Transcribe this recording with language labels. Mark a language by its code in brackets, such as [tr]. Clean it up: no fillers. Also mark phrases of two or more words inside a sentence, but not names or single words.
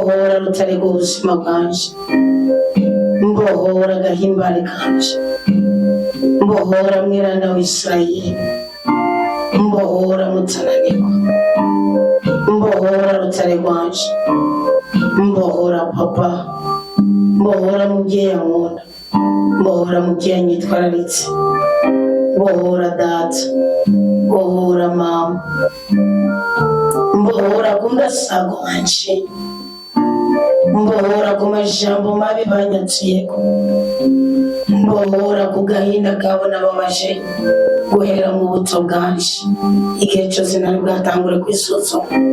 [rn] mbohora rutare rw'ubuzima bwanje, mbohora gahimbare kanje, mbohora mweranda w'Isirayeli, mbohora mutananirwa, mbohora rutare rwanje, mbohora papa, mbohora mubyeyi ankunda, mbohora mubyeyi anyitwararitse, mbohora data, mbohora mama, mbohora ku ndasago wanje, mbohora ku majambo mabi banyatsiyeko, mbohora ku gahinda kabo nababaje guhera mu buto bwanje, igihe cyose nari bwatangure kwisuzuma.